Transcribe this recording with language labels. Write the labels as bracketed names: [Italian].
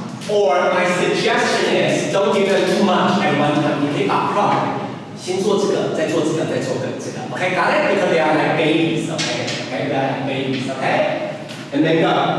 [English] Or my suggestion is don't give them too much at one time. [Chinese] 你可以把 prompt 先做这个，再做这个，再做这个。 [English] Okay, got it? Because they are like babies. Okay, they are like babies. Okay, and then go.